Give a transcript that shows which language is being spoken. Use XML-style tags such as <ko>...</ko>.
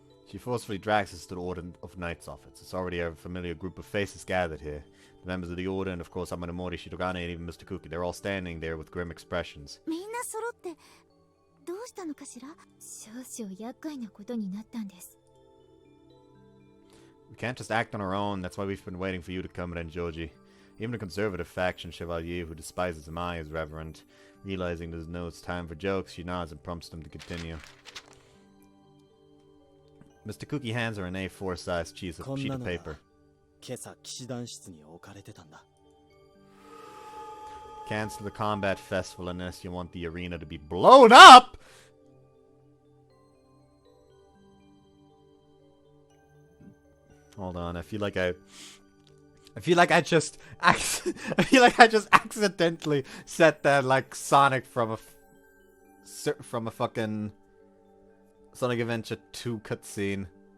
<en>She forcefully drags us to the Order of Knights office. It's already a familiar group of faces gathered here. The members of the Order and of course Amanamori, Shirogane, and even Mr. Kuki. They're all standing there with grim expressions.</en> <ja>みんな揃ってどうしたのかしら？少々厄介なことになったんです。</ja> <en>We can't just act on our own. That's why we've been waiting for you to come, Renjoji. Even the conservative faction Chevalier, who despises Mai, is reverent. Realizing there's no time for jokes, she nods and prompts them to continue. Mr. Cookie hands her an A4 sized sheet of paper.</en> <ja>今朝騎士団室に置かれてたんだ。</ja> <en>Cancel the combat festival unless you want the arena to be blown up! Hold on, I feel like I just accidentally set that like Sonic from a fucking Sonic Adventure 2 cutscene.</en>